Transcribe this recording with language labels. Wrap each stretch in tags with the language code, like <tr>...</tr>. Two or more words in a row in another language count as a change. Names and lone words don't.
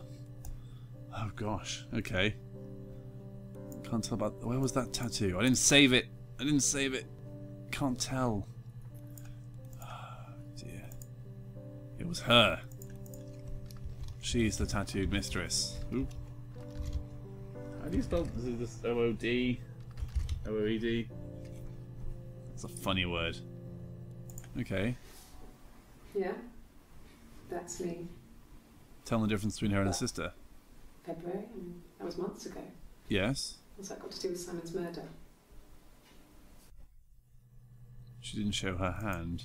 <en>Oh gosh, okay. Can't tell about... Where was that tattoo? I didn't save it. Can't tell. Oh dear. It was her. She's the tattooed mistress. Ooh. How do you spell this? O-O-D? O-O-E-D? It's a funny word. Okay. Yeah, that's me. Tell the difference between her and her sister. February, and that was months ago. Yes. What's that got to do with Simon's murder? She didn't show her hand.</en>